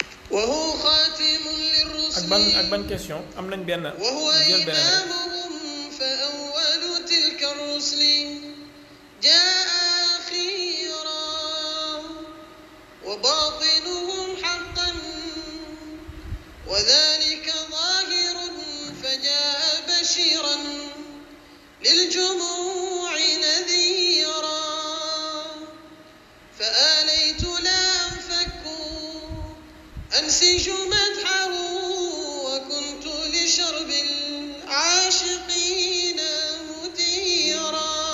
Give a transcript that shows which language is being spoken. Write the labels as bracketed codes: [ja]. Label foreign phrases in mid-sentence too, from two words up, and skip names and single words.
[ar] وهو خاتم [wo] ak [ar] للرسل [wo] ban question am nañ benn [ar] وهو [wo] jël beneen rek. [ar] إمامهم فأول تلك الرسل جاء أخيرا وباطنهم حقا وذلك ظاهر فجاء بشيرا للجموع نذيرا فآليت لا أنفك أنسج مدحه وكنت لشرب العاشقين مديرا